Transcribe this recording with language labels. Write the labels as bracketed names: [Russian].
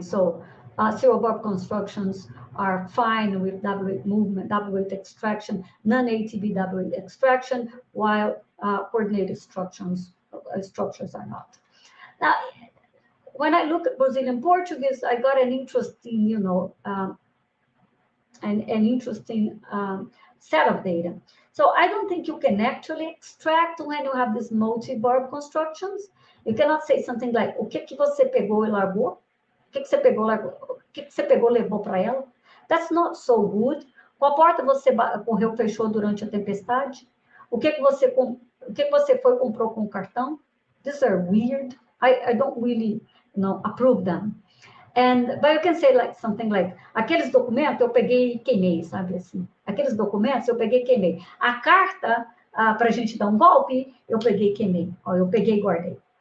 [English] So serial verb constructions are fine with W8 movement, W8 extraction, non-ATB W8 extraction, while coordinated structures are not. Now, when I look at Brazilian Portuguese, I got an interesting, an interesting set of data. So I don't think you can actually extract when you have these multi-verb constructions. You cannot say something like, [Portuguese] o que você pegou e largou? O que você pegou, largou? O que você pegou, levou para ela? [English] That's not so good. [Portuguese] Qual porta você correu, fechou durante a tempestade? O que você foi comprou com o cartão? [English] These are weird. I don't really, approve them. But you can say like something like, [Portuguese] aqueles documentos eu peguei e queimei, sabe assim? Aqueles documentos eu peguei e queimei. A carta para a gente dar um golpe, eu peguei e queimei. Ó, eu peguei e guardei.